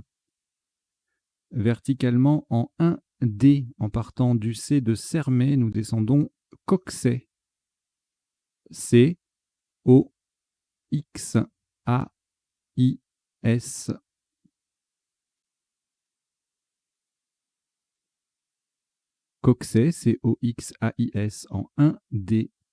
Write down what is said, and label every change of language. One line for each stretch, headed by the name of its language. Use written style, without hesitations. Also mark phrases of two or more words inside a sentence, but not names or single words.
French: Verticalement en 1D, en partant du C de Sermet, nous descendons Coxet. C, O, X, A, I, S. Coxet, C-O-X-A-I-S en 1D.